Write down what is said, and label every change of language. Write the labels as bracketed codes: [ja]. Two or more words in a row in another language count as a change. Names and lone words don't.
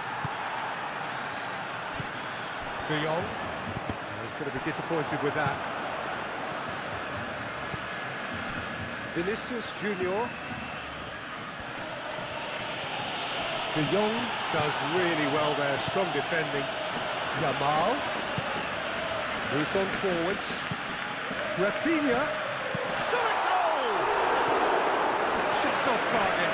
[en] De Jong. He's going to be disappointed with that. Vinicius Junior. De Jong does really well there, strong defending. Yamal. Moved on forwards. Rafinha. Shot goal! Just off target.